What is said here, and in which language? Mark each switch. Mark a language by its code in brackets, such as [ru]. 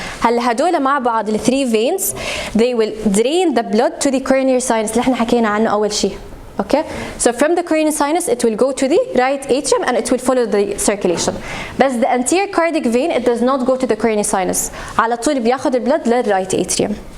[ar] هلا هدول مع بعض [en] ال 3 veins, they will drain the blood to the coronary sinus [ar] اللي احنا حكينا عنه أول شيء. [en] Okay, so from the coronary sinus it will go to the right atrium and it will follow the circulation. But the anterior cardiac vein, it does not go to the coronary sinus. [ar] على طول بياخد البلد لل right atrium.